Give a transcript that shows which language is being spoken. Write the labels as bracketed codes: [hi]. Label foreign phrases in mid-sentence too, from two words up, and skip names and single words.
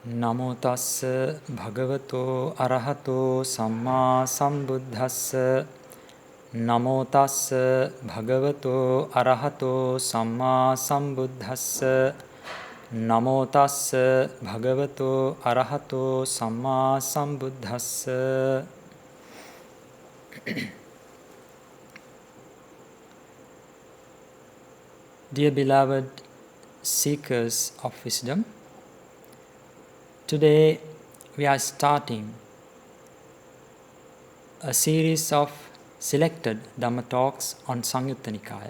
[pi] Namo tassa bhagavato arahato samma sambuddhassa. Namo tassa bhagavato arahato samma sambuddhassa. Namo tassa bhagavato arahato samma sambuddhassa. [en] Dear beloved seekers of wisdom, today we are starting a series of selected Dhamma talks on Samyutta Nikaya.